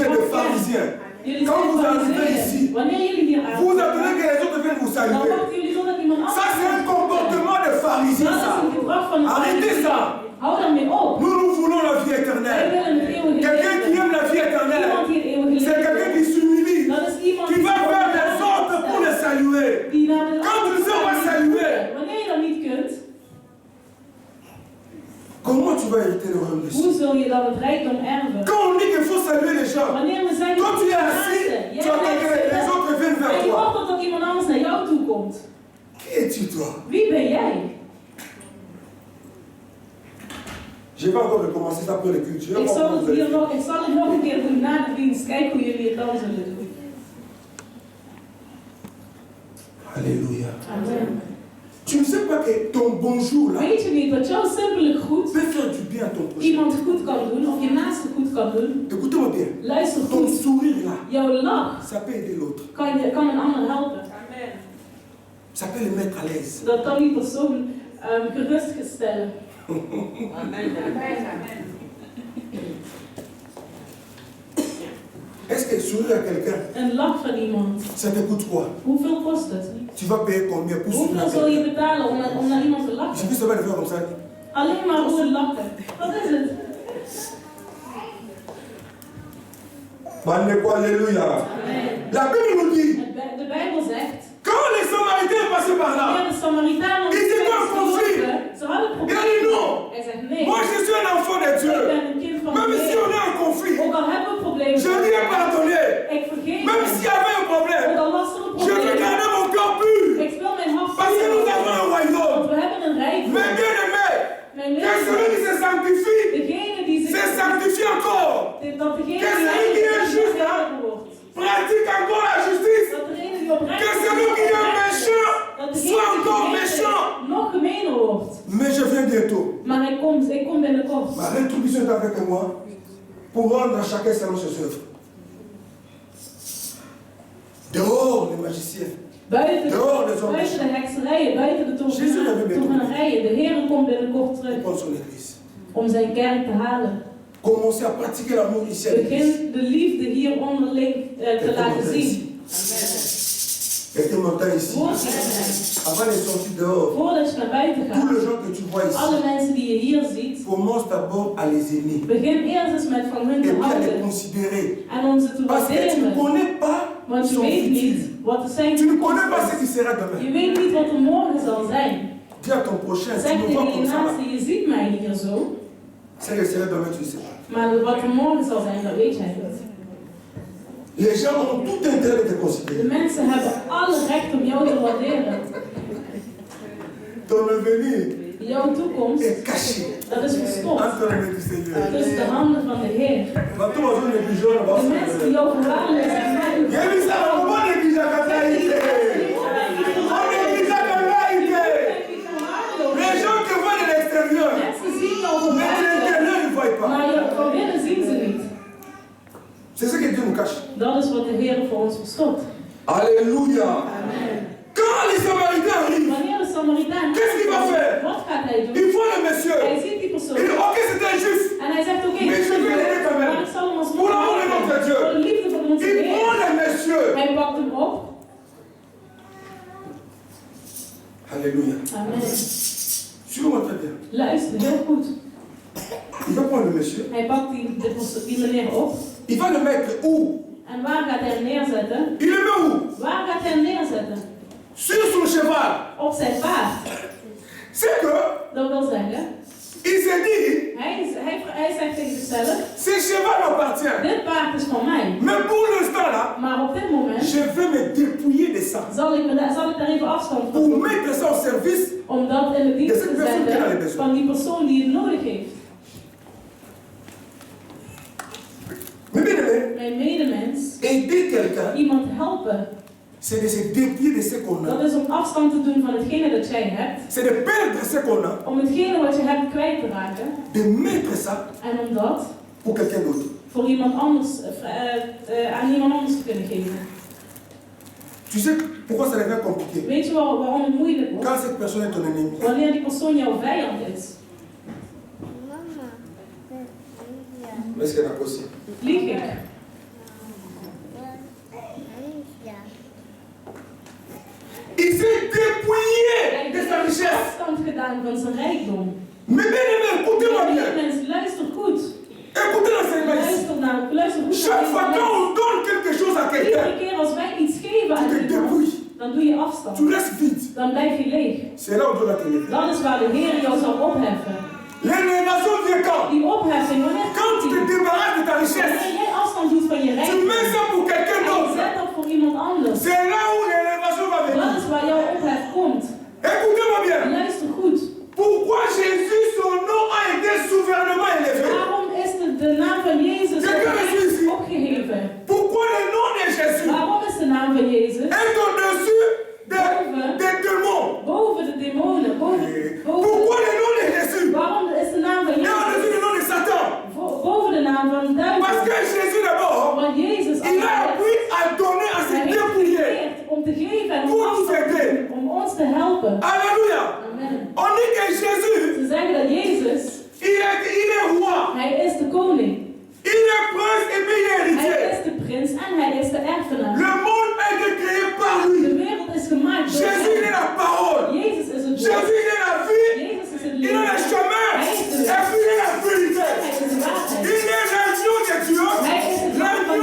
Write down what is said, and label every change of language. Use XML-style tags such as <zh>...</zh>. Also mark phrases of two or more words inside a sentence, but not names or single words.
<fr>Vous êtes des</fr> <nl>goed ken.</nl> <fr>pharisiens.</fr> <nl>Jullie</nl> <fr>Quand vous</fr> <nl>zijn</nl> <fr>arrivez ici,</fr> <nl>fariseeën. Wanneer jullie hier</nl> <fr>vous</fr> <nl>aankomen,</nl> <fr>attendez que les autres viennent vous</fr> <nl>dan</nl> <fr>saluer.</fr> <nl>wachten jullie totdat iemand</nl> <fr>Ça, c'est un comportement de pharisien,</fr> <nl>Dat is</nl> <fr>ça.</fr> <nl>een gedrag van een</nl> <fr>Arrêtez</fr> <nl>farisee.</nl> <fr>ça.</fr> <nl>Hou daarmee op.</nl> <fr>Nous voulons la vie</fr> <nl>Wij</nl> <fr>éternelle.</fr> <nl>willen het eeuwige</nl> <fr>Quelqu'un qui</fr> <nl>leven.</nl> <fr>aime la vie éternelle,</fr> <nl>Iemand die het eeuwige</nl> <fr>c'est quelqu'un qui</fr> <nl>leven</nl> <fr>s'humilie,</fr> <nl>dat is iemand</nl> <fr>qui va vers les autres pour les saluer.</fr> <nl>die naar de</nl> <fr>Quand tu ne sais pas saluer,</fr> <nl>wanneer je dat niet kunt,</nl> <fr>comment tu vas hériter le royaume de</fr> <nl>hoe</nl> <fr>Dieu?</fr> <nl>zul je dan het rijkdom erven?</nl> <fr>Quand on dit qu'il faut saluer les gens,</fr> <nl>Wanneer we zeggen,</nl> <fr>quand tu es assis,</fr> <nl>jij</nl> <fr>tu attends que les</fr> <nl>bent</nl> <fr>autres viennent</fr> <nl>en</nl> <fr>vers</fr> <nl>je</nl> <fr>toi.</fr> <nl>wacht totdat iemand anders naar jou toe komt.</nl> <fr>Qui es-tu, toi?</fr> <nl>Wie ben jij?</nl> <fr>Je vais encore recommencer ça pour les cultes. Je vais</fr> <nl>Ik</nl> <fr>voir</fr> <nl>zal</nl> <fr>comment</fr> <nl>het</nl> <fr>vous</fr> <nl>hier</nl> <fr>allez faire.</fr> <nl>nog, ik zal het nog een keer doen na de dienst. Kijk hoe jullie het dan zullen doen.</nl> <fr>Alléluia. Amen. Tu ne sais pas que ton bonjour là</fr> <nl>Weet je niet dat jouw simpele groet</nl> <fr>peut faire du bien à ton prochain.</fr> <nl>iemand goed kan doen of je naaste goed kan doen?</nl> <fr>Écoutez-moi bien.</fr> <nl>Luister</nl> <fr>Ton</fr> <nl>goed.</nl> <fr>sourire là,</fr> <nl>Jouw lach</nl> <fr>ça peut aider l'autre.</fr> <nl>kan een ander helpen.</nl> <fr>Ça peut le mettre à l'aise.</fr> <nl>Dat kan die persoon gerust stellen.</nl> <fr>Est-ce que sourire à quelqu'un,</fr> <nl>Een lach van iemand.</nl> <fr>ça te coûte quoi?</fr> <nl>Hoeveel kost het?</nl> <fr>Tu vas payer combien pour sourire à</fr> <nl>Hoeveel zul je</nl> <fr>quelqu'un?</fr> <nl>betalen om naar iemand te</nl> <fr>Je</fr> <nl>lachen?</nl> <fr>dis ça va le faire comme ça.</fr> <nl>Alleen maar hoe het lachen. Wat is het?</nl> <fr>Bandez-vous, alléluia. Amen. La Bible nous dit,</fr> <nl>De Bijbel zegt,</nl> <fr>quand les Samaritains passaient par là,</fr> <nl>wanneer de Samaritanen Is dit wel een conflict? ze hadden</nl> <fr>il a dit</fr> <nl>problemen.</nl> <fr>non.</fr> <nl>Hij zegt nee.</nl> <fr>Moi je suis un enfant de</fr> <nl>Ik</nl> <fr>Dieu.</fr> <nl>ben een kind van</nl> <fr>Même</fr> <nl>de</nl> <fr>si on</fr> <nl>Heer.</nl> <fr>a un conflit,</fr> <nl>Ook al hebben we problemen.</nl> <fr>je lui ai pardonné.</fr> <nl>Ik vergeef</nl> <fr>Même</fr> <nl>hem.</nl> <fr>s'il y avait un problème,</fr> <nl>Ook al was er een</nl> <fr>je veux</fr> <nl>probleem.</nl> <fr>garder mon cœur pur.</fr> <nl>Ik speel mijn hart</nl> <fr>Parce que nous</fr> <nl>puur.</nl> <fr>avons un royaume.</fr> <nl>Want we hebben een rijk.</nl> <fr>Mais bien aimé,</fr> <nl>Mijn</nl> <fr>que celui qui</fr> <nl>leven.</nl> <fr>se sanctifie,</fr> <nl>Degene die</nl> <fr>se</fr> <nl>zich...</nl> <fr>sanctifie encore.</fr> <nl>Dat degene</nl> <fr>Que celui qui est juste, hein,</fr> <nl>die wordt.</nl> <fr>pratique encore la justice.</fr> <nl>Dat degene die oprecht</nl> <fr>Que celui qui est méchant</fr> <nl>dat</nl> <fr>soit</fr> <nl>degene</nl> <fr>encore</fr> <nl>die</nl> <fr>méchant.</fr> <nl>nog gemener wordt.</nl> <fr>Mais je viens bientôt.</fr> <nl>Maar ik kom binnenkort.</nl> <fr>Ma rétribution est avec moi pour rendre à chacun selon ses œuvres. Dehors les magiciens.</fr> <nl>Buiten</nl> <fr>Dehors les hommes</fr> <nl>de</nl> <fr>méchants.</fr> <nl>hekserijen, buiten de tovenarijen. De Heer komt binnenkort</nl> <fr>Pour</fr> <nl>terug</nl> <fr>prendre son église.</fr> <nl>om zijn kerk te halen.</nl> <fr>Commencez à pratiquer l'amour ici à l'église.</fr> <nl>Begin de liefde hier onderling te laten zien.</nl> <fr>Quelqu'un m'entend ici.</fr> <nl>Voordat je</nl> <fr>Avant de sortir dehors,</fr> <nl>naar buiten</nl> <fr>tous</fr> <nl>gaat,</nl> <fr>les gens que tu vois ici,</fr> <nl>alle mensen die je hier ziet,</nl> <fr>commence d'abord à les aimer.</fr> <nl>begin eerst eens met van hun</nl> <fr>Et</fr> <nl>te</nl> <fr>puis à les</fr> <nl>houden</nl> <fr>considérer.</fr> <nl>en om ze te</nl> <fr>Parce que tu ne</fr> <nl>waarderen.</nl> <fr>connais pas</fr> <nl>Want je</nl> <fr>son</fr> <nl>weet</nl> <fr>futur.</fr> <nl>niet wat er zijn</nl> <fr>Tu ne connais pas</fr> <nl>toekomst</nl> <fr>ce qui</fr> <nl>is.</nl> <fr>sera</fr> <nl>Je</nl> <fr>demain.</fr> <nl>weet niet wat er morgen zal zijn.</nl> <fr>Dis à ton prochain, tu</fr> <nl>Zeg</nl> <fr>me vois</fr> <nl>tegen je</nl> <fr>comme ça.</fr> <nl>naaste, je ziet mij hier zo,</nl> <fr>Ce qui sera demain, tu ne sais pas.</fr> <nl>maar wat er morgen zal zijn, dat weet jij niet.</nl> <fr>Les gens ont tout intérêt de te</fr> <nl>De</nl> <fr>considérer.</fr> <nl>mensen hebben alle recht om jou te waarderen.</nl> <fr>Ton avenir</fr> <nl>Jouw toekomst,</nl> <fr>est caché</fr> <nl>dat is verstopt</nl> <fr>entre les mains du Seigneur.</fr> <nl>tussen de handen van de Heer.</nl> <fr>Quand tu vas dans les pigeons, on va</fr> <nl>De mensen die jou verwaarlozen en mij.</nl> <fr>Il y a vu ça, on va négliger quand il a été. On néglige quand il a été. Les gens te voient de l'extérieur,</fr> <nl>Mensen zien jou</nl> <fr>mais de</fr> <nl>verwaarlozen,</nl> <fr>l'intérieur, ils ne voient pas.</fr> <nl>maar van binnen zien ze niet.</nl> <fr>C'est ce que Dieu nous cache.</fr> <nl>Dat is wat de Heer voor ons verstopt.</nl> <fr>Alléluia. Amen. Quand les Samaritains arrivent,</fr> <nl>Wanneer de Samaritaan</nl> <fr>Qu'est-ce qu'il va faire?</fr> <nl>wat gaat hij doen?</nl> <fr>ils voient le monsieur.</fr> <nl>Hij ziet die persoon</nl> <fr>Il dit, ok, c'est injuste.</fr> <nl>en hij zegt oké,</nl> <fr>Mais je vais l'aider quand même.</fr> <nl>maar ik zal hem als</nl> <fr>Pour l'amour de notre Dieu.</fr> <nl>voor de liefde van onze</nl> <fr>Il</fr> <nl>Heer.</nl> <fr>prend le monsieur.</fr> <nl>Hij pakt hem op.</nl> <fr>Alléluia. Amen. Suis-moi très bien.</fr> <nl>Luister heel goed.</nl> <fr>Il va prendre le monsieur.</fr> <nl>Hij pakt die meneer op.</nl> <fr>Il va le mettre où?</fr> <nl>En waar gaat hij hem neerzetten?</nl> <fr>Il le met où?</fr> <nl>Waar gaat hij hem neerzetten?</nl> <fr>Sur son cheval.</fr> <nl>Op zijn paard.</nl> <fr>C'est que,</fr> <nl>Dat wil zeggen,</nl> <fr>il s'est dit,</fr> <nl>hij zegt tegen zichzelf,</nl> <fr>ce cheval m'appartient.</fr> <nl>dit paard is van mij.</nl> <fr>Mais pour l'instant là,</fr> <nl>Maar op dit moment</nl> <fr>je vais me</fr> <nl>zal ik daar even afstand van</nl> <fr>pour</fr> <nl>doen.</nl> <fr>mettre ça au service.</fr> <nl>Om dat in de dienst te Deze persoon die daar zetten</nl> <fr>besoin.</fr> <nl>van die persoon die het nodig heeft.</nl> <fr>Mais bien aimé,</fr> <nl>Mijn medemens,</nl> <fr>aider quelqu'un,</fr> <nl>iemand helpen,</nl> <fr>c'est de se déplier de ce qu'on</fr> <nl>dat</nl> <fr>a.</fr> <nl>is om afstand te doen van hetgene dat jij hebt.</nl> <fr>C'est de perdre ce qu'on a,</fr> <nl>Om hetgene wat je hebt kwijt te raken.</nl> <fr>de mettre ça</fr> <nl>En om dat</nl> <fr>pour quelqu'un d'autre.</fr> <nl>voor iemand anders, aan iemand anders te kunnen geven.</nl> <fr>Tu sais pourquoi ça devient compliqué?</fr> <nl>Weet je waarom het moeilijk wordt?</nl> <fr>Quand cette personne est ton ennemi.</fr> <nl>Wanneer die persoon jouw vijand is.</nl> <fr>Est-ce qu'il y en a possible?</fr> <nl>Lieg ik?</nl> <fr>Il s'est dépouillé</fr> <nl>Hij</nl> <fr>de sa</fr> <nl>heeft</nl> <fr>richesse.</fr> <nl>afstand gedaan van zijn rijkdom.</nl> <fr>Mais bien aimé, écoutez-moi</fr> <nl>Mijn</nl> <fr>bien.</fr> <nl>medemens, luister goed.</nl> <fr>Écoutez l'enseignement ici.</fr> <nl>Luister goed</nl> <fr>Chaque</fr> <nl>naar</nl> <fr>fois</fr> <nl>deze</nl> <fr>quand</fr> <nl>les.</nl> <fr>on donne quelque chose à quelqu'un,</fr> <nl>Iedere keer als wij iets geven</nl> <fr>tu</fr> <nl>aan</nl> <fr>te</fr> <nl>iemand,</nl> <fr>dépouilles.</fr> <nl>dan doe je afstand.</nl> <fr>Tu restes vide.</fr> <nl>Dan blijf je leeg.</nl> <fr>C'est là où Dieu va te lever.</fr> <nl>Dat is waar de Heer jou zal opheffen.</nl> <fr>L'élévation vient quand?</fr> <nl>Die opheffing, wanneer</nl> <fr>Quand</fr> <nl>komt</nl> <fr>tu te</fr> <nl>die?</nl> <fr>débarrasses de ta</fr> <nl>Wanneer</nl> <fr>richesse,</fr> <nl>jij afstand doet van je</nl> <fr>tu</fr> <nl>rijkdom.</nl> <fr>mets ça pour quelqu'un</fr> <nl>En je</nl> <fr>d'autre.</fr> <nl>zet dat voor iemand anders.</nl> <fr>C'est là où l'élévation va</fr> <nl>Dat</nl> <fr>venir.</fr> <nl>is waar jouw ophef komt.</nl> <fr>Écoutez-moi bien.</fr> <nl>Luister goed.</nl> <fr>Pourquoi Jésus, son nom a été souverainement élevé?</fr> <nl>Waarom is de naam van Jezus opgeheven?</nl> <fr>Pourquoi le nom de Jésus</fr> <nl>Waarom is de naam van Jezus</nl> <fr>est au-dessus des démons?</fr> <nl>boven de demonen?</nl> <fr>Pourquoi le nom de Jésus</fr> <nl>Waarom is de naam van</nl> <fr>est au-dessus</fr> <nl>Jezus</nl> <fr>du nom de Satan?</fr> <nl>boven de naam van de</nl> <fr>Parce que</fr> <nl>duivel?</nl> <fr>Jésus d'abord,</fr> <nl>Want Jezus</nl> <fr>il a appris à donner, à se</fr> <nl>hij heeft</nl> <fr>dépouiller.</fr> <nl>geleerd om te geven en om</nl> <fr>Pour</fr> <nl>afstand</nl> <fr>nous</fr> <nl>te</nl> <fr>aider.</fr> <nl>doen, om ons te helpen.</nl> <fr>Alléluia. Amen. On dit que Jésus,</fr> <nl>Ze zeggen dat Jezus,</nl> <fr>il est roi,</fr> <nl>hij is de koning.</nl> <fr>il est prince et puis il est</fr> <nl>Hij</nl> <fr>héritier.</fr> <nl>is de prins en hij is de erfenaar.</nl> <fr>Le monde a été créé par lui.</fr> <nl>De wereld is gemaakt door</nl> <fr>Jésus, il est</fr> <nl>hem.</nl> <fr>la parole.</fr> <nl>Jezus is het</nl> <fr>Jésus,</fr> <nl>woord.</nl> <fr>il est la vie.</fr> <nl>Jezus is het</nl> <fr>Il est le</fr> <nl>leven.</nl> <fr>chemin.</fr> <nl>Hij is de</nl> <fr>Et</fr> <nl>weg.</nl> <fr>puis il est la vérité.</fr> <nl>Hij is de waarheid.</nl> <fr>Il est l'agneau de Dieu.</fr> <nl>Hij is het lam van de</nl>